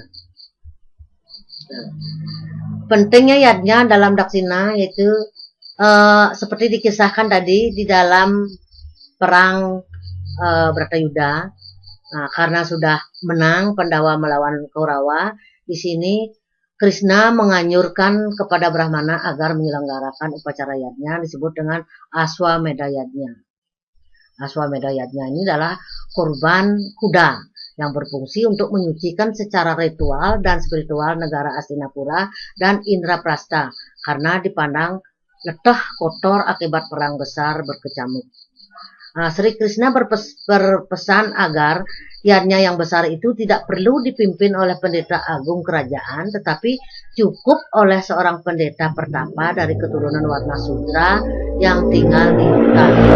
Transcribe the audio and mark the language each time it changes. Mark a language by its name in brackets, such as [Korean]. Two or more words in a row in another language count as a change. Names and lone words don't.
[Indonesian] Nah, pentingnya yadnya dalam daksina yaitu seperti dikisahkan tadi di dalam perang Bratayuda. Nah, karena sudah menang Pandawa melawan Kaurawa, di sini Krishna menganjurkan kepada Brahmana agar menyelenggarakan upacara yadnya disebut dengan Aswamedha yadnya. Aswamedha Yajna ini adalah korban kuda yang berfungsi untuk menyucikan secara ritual dan spiritual negara Hastinapura dan Indraprastha karena dipandang letah kotor akibat perang besar berkecamuk. Sri Krishna berpesan agar yajna yang besar itu tidak perlu dipimpin oleh pendeta agung kerajaan, tetapi cukup oleh seorang pendeta pertapa dari keturunan Warna Sudra yang tinggal di hutan.